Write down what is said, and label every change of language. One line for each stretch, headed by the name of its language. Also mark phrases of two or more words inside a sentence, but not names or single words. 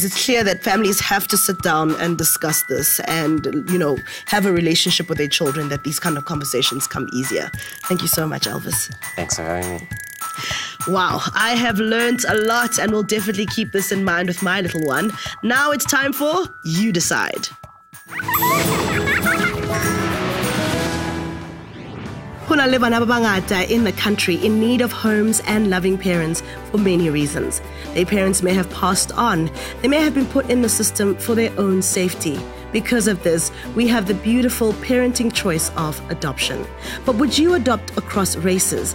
English: It's clear that families have to sit down and discuss this and, have a relationship with their children, that these kind of conversations come easier. Thank you so much, Albus. Thanks for having me. Wow, I have learned a lot and will definitely keep this in mind with my little one. Now it's time for You Decide.
Southern Sotho: Hona le bana ba bangata
English: in the country in need of homes and loving parents for many reasons. Their parents may have passed on. They may have been put in the system for their own safety. Because of this, we have the beautiful parenting choice of adoption. But would you adopt across races?